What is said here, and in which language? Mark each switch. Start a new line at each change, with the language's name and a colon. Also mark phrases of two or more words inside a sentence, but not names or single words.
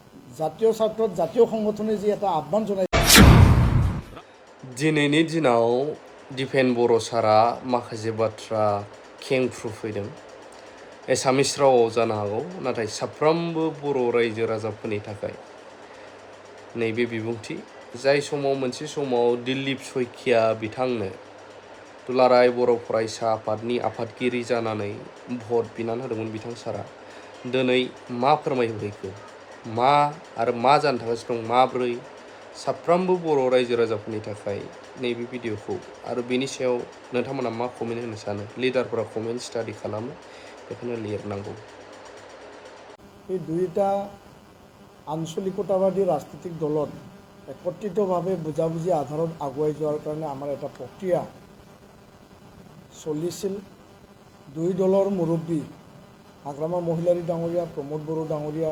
Assamese: জাতীয় স্বাৰ্থত জাতীয় সংগঠনে যি এটা আহ্বান জনাইছে
Bodo: दिनैनि दिनाव दिपेन बर' सारा माखासे बाथ्रा खेंफ्रुफैदों एसामिस रावआव जानो हागौ नाथाय साफ्रोमबो बर' रायजो राजाफोरनि थाखाय नैबे बिबुंथि जाय समाव मोनसे समाव दिलीप शइकिया बिथांनो दुलाराय बर' फरायसा आफादनि आफादगिरि जानानै भट बिनानै होदोंमोन बिथां सारा दिनै मा फोरमायहैखो मा आरो मा जानो थागासिनो दं माब्रै साफ्रोमबो बर' रायजो राजाफोरनि थाखाय नैबे भिडिअखौ आरो बेनि सायाव नोंथांमोना मा कमेन्ट होनो सानो लिडारफोरा
English: comment study
Bodo: खालामो बेखौनो लिरनांगौ
Assamese: এই দুয়োটা আঞ্চলিকতাবাদী ৰাজনৈতিক দলত একত্ৰিতভাৱে বুজাবুজি আধাৰত আগুৱাই যোৱাৰ কাৰণে আমাৰ এটা প্ৰক্ৰিয়া চলিছিল দুই দলৰ মুৰব্বী হাগ্ৰামা মহিলাৰী ডাঙৰীয়া প্ৰমোদ বড়ো ডাঙৰীয়া